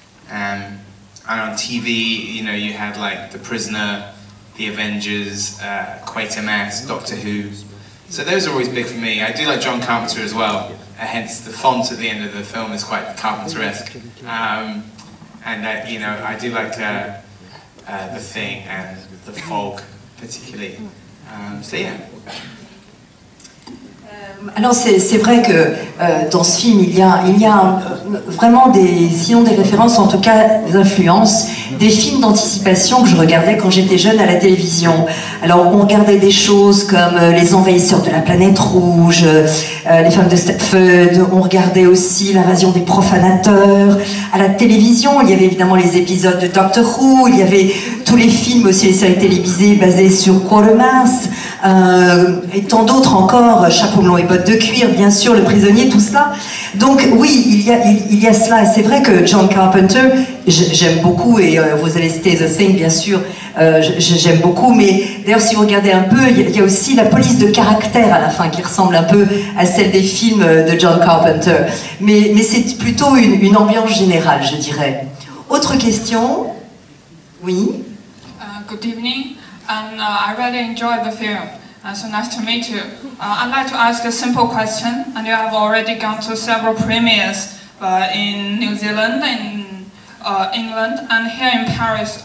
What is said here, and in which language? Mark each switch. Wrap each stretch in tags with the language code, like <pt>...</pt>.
<en>And on TV, you know, you had like The Prisoner, The Avengers, Quatermass, Doctor Who. So those are always big for me. I do like John Carpenter as well, hence the font at the end of the film is quite Carpenter-esque. And you know, I do like The Thing and The Fog particularly. So yeah.</en> <fr>Alors c'est vrai que dans ce film il y a vraiment sinon des références, en tout cas des influences, des films d'anticipation que je regardais quand j'étais jeune à la télévision. Alors on regardait des choses comme Les Envahisseurs de la planète rouge, Les Femmes de Stepford, on regardait aussi L'Invasion des profanateurs. À la télévision il y avait évidemment les épisodes de Doctor Who, il y avait tous les films aussi, les séries télévisées basées sur Quatermass, et tant d'autres encore, Chapeau melon et bottes de cuir, bien sûr, Le Prisonnier, tout cela. Donc oui, il y a cela. C'est vrai que John Carpenter, j'aime beaucoup, et vous allez citer The Thing, bien sûr, j'aime beaucoup, mais d'ailleurs si vous regardez un peu, il y a aussi la police de caractère à la fin qui ressemble un peu à celle des films de John Carpenter. Mais c'est plutôt une ambiance générale, je dirais. Autre question? Oui?</fr> <en>Good evening, and I really enjoyed the film. So nice to meet you. I'd like to ask a simple question, and you have already gone to several premieres in New Zealand, in England, and here in Paris.</en>